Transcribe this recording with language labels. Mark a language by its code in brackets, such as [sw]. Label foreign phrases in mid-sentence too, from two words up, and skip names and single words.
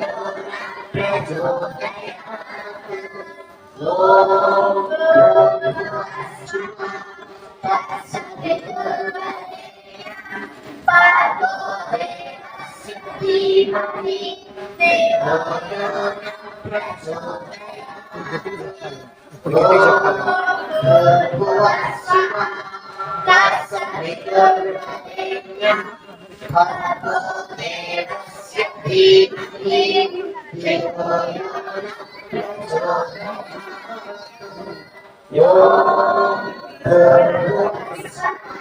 [sa] प्रचोदयात् ॐ भूर्भुवः स्वः तत्सवितुर्वरेण्यं भर्गो देवस्य धीमहि धियो यो प्रचोदयात् [te] ఇప్పుడు గట్టిగా చెప్పాలి. [sa] भूर्भुवः स्वः तत्सवितुर्वरेण्यं भर्गो देवस्य धीमहि धियो यो प्रचोदयात् ॐ भूर्भुवः स्वः